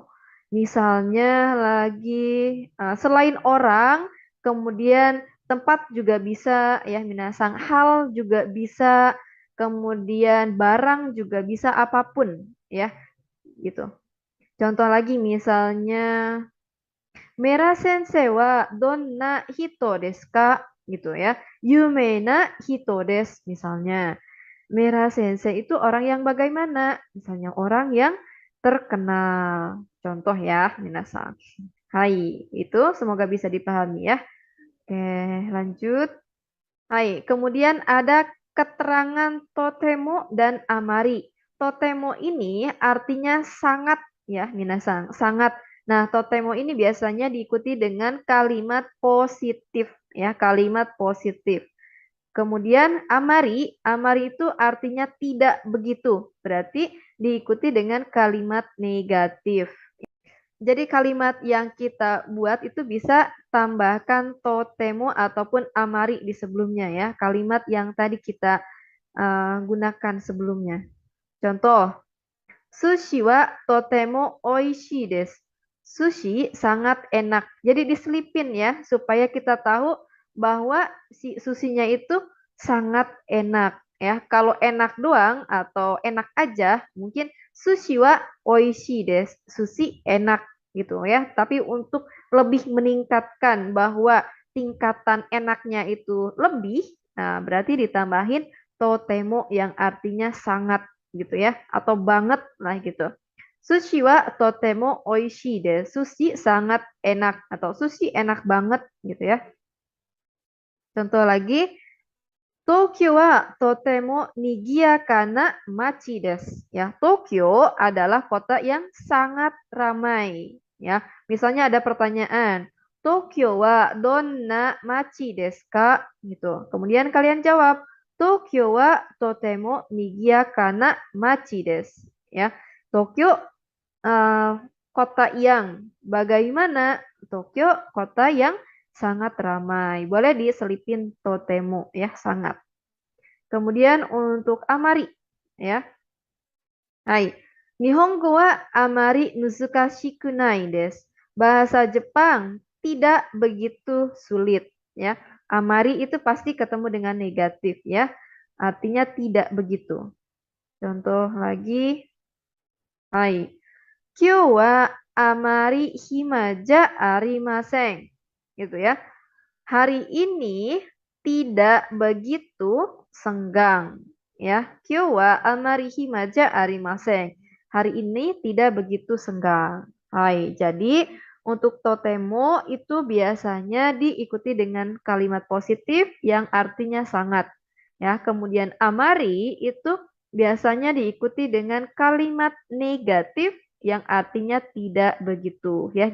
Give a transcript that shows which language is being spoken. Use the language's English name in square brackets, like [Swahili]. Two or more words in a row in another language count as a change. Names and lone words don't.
[Indonesian] Misalnya lagi selain orang kemudian Tempat juga bisa ya minasang, hal juga bisa, kemudian barang juga bisa, apapun ya gitu. Contoh lagi misalnya [Japanese] メラ先生はどんな人ですか? [Indonesian] Gitu ya. [Japanese] 有名な人です misalnya. [Indonesian] Mera sensei itu orang yang bagaimana? Misalnya orang yang terkenal. Contoh ya, minasan. Hai, itu semoga bisa dipahami ya. Oke, lanjut. Hai, kemudian ada keterangan totemo dan amari. Totemo ini artinya sangat ya, minasan, sangat. Nah, totemo ini biasanya diikuti dengan kalimat positif ya, kalimat positif. Kemudian amari, amari itu artinya tidak begitu. Berarti diikuti dengan kalimat negatif. Jadi kalimat yang kita buat itu bisa tambahkan totemo ataupun amari di sebelumnya ya. Kalimat yang tadi kita gunakan sebelumnya. Contoh, [Japanese] 寿司はとてもおいしいです. [Indonesian] Sushi sangat enak. Jadi diselipin ya supaya kita tahu bahwa si sushinya itu sangat enak ya. Kalau enak doang atau enak aja mungkin [Japanese] 寿司はおいしいです. [Indonesian] Sushi enak gitu ya. Tapi untuk lebih meningkatkan bahwa tingkatan enaknya itu lebih, nah berarti ditambahin totemo yang artinya sangat gitu ya atau banget lah gitu. [Japanese] 寿司はとてもおいしいです. [Indonesian] Sushi sangat enak atau sushi enak banget gitu ya. Contoh lagi, [Japanese] 東京はとてもにぎやかな町です. [Indonesian] Ya, Tokyo adalah kota yang sangat ramai. Ya, misalnya ada pertanyaan, [Japanese] 東京はどんな町ですか? [Indonesian] Gitu. Kemudian kalian jawab, [Japanese] 東京はとてもにぎやかな町です. [Indonesian] Ya, Tokyo eh, kota yang bagaimana? Tokyo kota yang sangat ramai. Boleh diselipin totemo ya, sangat. Kemudian untuk amari ya. Hai. [Japanese] 日本語はあまり難しくないです. [Indonesian] Bahasa Jepang tidak begitu sulit ya. Amari itu pasti ketemu dengan negatif ya. Artinya tidak begitu. Contoh lagi. [Japanese] はい。今日はあまり暇じゃありません. [Indonesian] Gitu ya. Hari ini tidak begitu senggang. [Japanese] Ya, 今日はあまり暇じゃありません. [Indonesian] Hari ini tidak begitu senggang. Hai, jadi untuk totemo itu biasanya diikuti dengan kalimat positif yang artinya sangat. Ya, kemudian amari itu biasanya diikuti dengan kalimat negatif yang artinya tidak begitu ya.